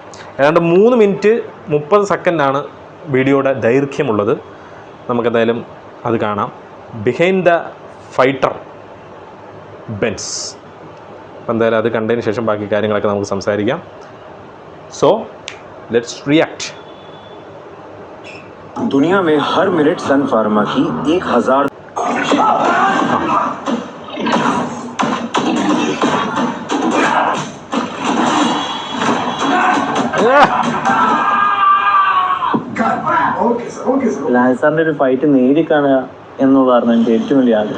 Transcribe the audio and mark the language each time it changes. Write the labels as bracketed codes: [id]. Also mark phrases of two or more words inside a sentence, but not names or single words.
[ml] ഏതാണ്ട് 3 മിനിറ്റ് 30 സെക്കൻഡാണ് വീഡിയോയുടെ ദൈർഘ്യമുള്ളത്. നമുക്കെന്തായാലും അത് കാണാം. ബിഹൈൻഡ് ദ ഫൈറ്റർ ബെൻസ്. അപ്പം എന്തായാലും അത് കണ്ടതിന് ശേഷം ബാക്കി കാര്യങ്ങളൊക്കെ നമുക്ക് സംസാരിക്കാം. [en] So let's react. [hi] दुनिया में हर मिनट सन फार्मा की 1000 [ml] ലാൽ സാറിൻ്റെ ഒരു ഫൈറ്റ് നേരി കാണുക എന്നുള്ളതാണ് എൻ്റെ ഏറ്റവും വലിയ ആഗ്രഹം.